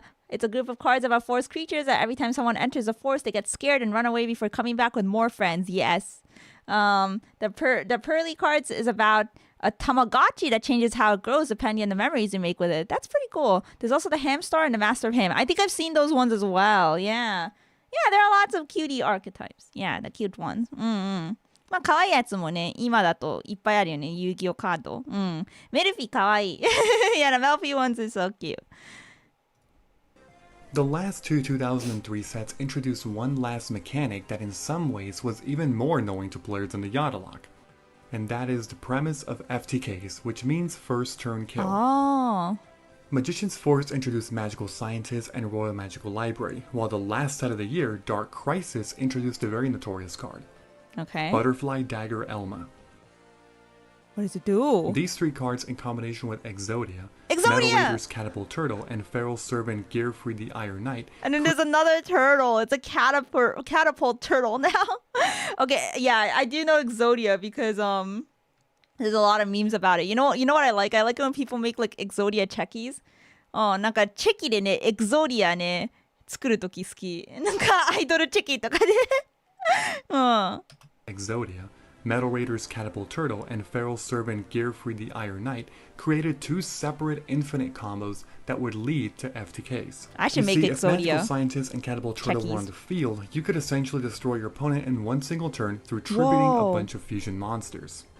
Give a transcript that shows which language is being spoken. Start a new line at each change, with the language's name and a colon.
English: It's a group of cards about forest creatures that every time someone enters the forest, they get scared and run away before coming back with more friends. Yes. The pearly cards is about a Tamagotchi that changes how it grows depending on the memories you make with it. That's pretty cool. There's also the Hamstar and the Master of Ham. I think I've seen those ones as well. Yeah. Yeah, there are lots of cutie archetypes. Yeah, the cute ones.
Japanese: まあ可愛いやつもね、今だといっぱいあるよね、遊戯王カード。メルフィー可愛い。
English: Yeah, the Melfi ones is so cute. The last two 2003 sets introduced one last mechanic that in some ways was even more annoying to players than the Yadalock. And that is the premise of FTKs, which means first turn kill. Oh. Magician's Forest introduced Magical Scientist and Royal Magical Library, while the last set of the year, Dark Crisis, introduced a very notorious card. Okay. Butterfly Dagger Elma. What does it do? These three cards in combination with Exodia, Exodia! Metal Raiders Catapult Turtle, and Feral Servant Gearfried the Iron Knight. And then there's another turtle. It's a catapult turtle now. Okay, yeah, I do know Exodia because there's a lot of memes about it. You know what I like? I like it when people make like Exodia checkies.
Japanese: なんかチェキでね、Exodia ね、作るとき好き。なんかアイドルチェキとかで。
English: Exodia, Metal Raiders Catapult Turtle, and Feral Servant Gearfried the Iron Knight created two separate infinite combos that would lead to FTKs. I should make If Exodia Magical Scientist and Catapult Turtle were on the field, you could essentially destroy your opponent in one single turn through tributing a bunch of fusion monsters.